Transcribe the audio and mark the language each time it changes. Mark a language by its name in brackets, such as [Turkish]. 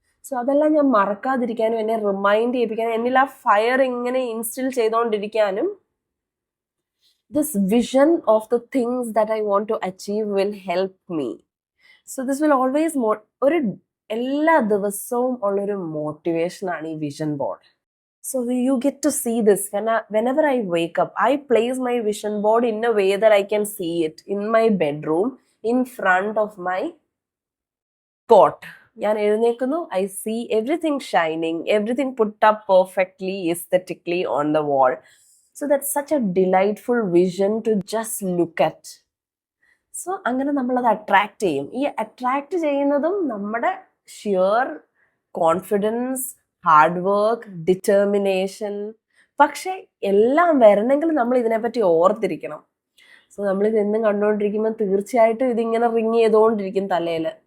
[Malayalam] So അതെല്ലാം ഞാൻ മറക്കാതിരിക്കാനും എന്നെ റിമൈൻഡ് ചെയ്യിപ്പിക്കാനും എന്നിൽ ആ ഫയർ ഇങ്ങനെ ഇൻസ്റ്റിൽ ചെയ്തുകൊണ്ടിരിക്കാനും [English] This vision of the things that I want to achieve will help me. So this will always [Malayalam] എല്ലാ ദിവസവും ഉള്ളൊരു മോട്ടിവേഷനാണ് ഈ vision board. [English] So you get to see this whenever I wake up. I place my vision board in a way that I can see it in my bedroom in front of my cot. [Malayalam] ഞാൻ എഴുന്നേൽക്കുന്നു, [English] I see everything shining, everything put up perfectly, aesthetically on the wall. So that's such a delightful vision to just look at. [Malayalam] So അങ്ങനെ നമ്മളത് attract ചെയ്യും. ഈ attract ചെയ്യുന്നതും നമ്മുടെ shear confidence, hard work, determination, പക്ഷെ എല്ലാം വരണമെങ്കിൽ നമ്മൾ ഇതിനെപ്പറ്റി ഓർത്തിരിക്കണം. സോ നമ്മളിത് എന്നും കണ്ടുകൊണ്ടിരിക്കുമ്പോൾ തീർച്ചയായിട്ടും ഇതിങ്ങനെ റിങ് ചെയ്തുകൊണ്ടിരിക്കും തലയിൽ.